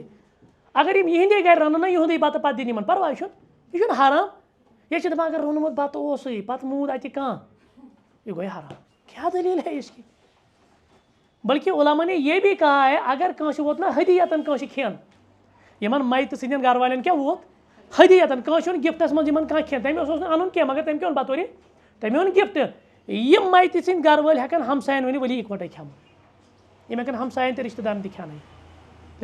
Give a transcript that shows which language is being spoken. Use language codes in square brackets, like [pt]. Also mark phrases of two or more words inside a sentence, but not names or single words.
[ks] اگر یِم یِہنٛدے گرِ رَنن نہ یِہُنٛدُے بَتہٕ پتہٕ دِنۍ یِمن پرواے چھُنہٕ یہِ چھُنہٕ حرام. ییٚتہِ چھِ دَپان اگر روٚنمُت بَتہٕ اوسُے پتہٕ موٗد اَتہِ کانٛہہ یہ گوٚو حرام. [ur] کیٛاہ دلیٖل ہے اس کی. بلکہ علماء نے یہ بھی کہا ہے [ks] اگر کٲنٛسہِ ووت نا ہدیتن کٲنٛسہِ کھٮ۪ن یِمن مایتہٕ سٕنٛدٮ۪ن گرٕ والٮ۪ن کیٛاہ ووت ہدیتن کٲنٛسہِ اوٚن گفٹس منٛز یِمن کانٛہہ کھٮ۪ن تٔمِس اوس نہٕ اَنُن کینٛہہ مگر تٔمۍ کیٛاہ اوٚن بطورِ تٔمۍ اوٚن گفٹ. یِم مایتہٕ سٕنٛدۍ گرٕ وٲلۍ ہٮ۪کن ہمساین ؤنِتھ ؤلی اِکوٹے کھٮ۪مو. یِم ہٮ۪کن ہمساین تہِ رِشتہٕ دارن تہِ کھٮ۪نٲیِتھ.